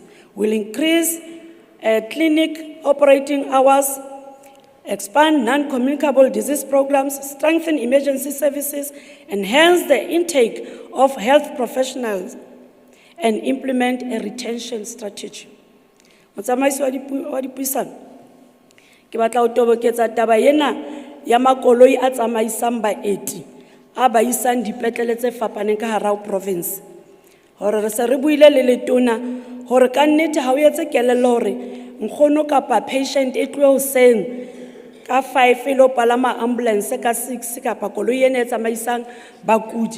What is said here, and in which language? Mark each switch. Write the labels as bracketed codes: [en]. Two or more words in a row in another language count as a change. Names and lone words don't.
[en] We'll increase clinic operating hours, expand non-communicable disease programs, strengthen emergency services, enhance the intake of health professionals, and implement a retention strategy. [st] Motsamaisi wa dipuisano, ke batla ho toboketsa taba ena ya makoloi a tsamaisang baeti a ba isang dipetlele tse fapaneng ka hara province. Hore re se re buile le letona hore ka nnete ha o etse kelello hore nkgono kapa patient e tloe hoseng ka 5 e lo palama ambulance ka 6 kapa koloi ena e tsamaisang bakudi.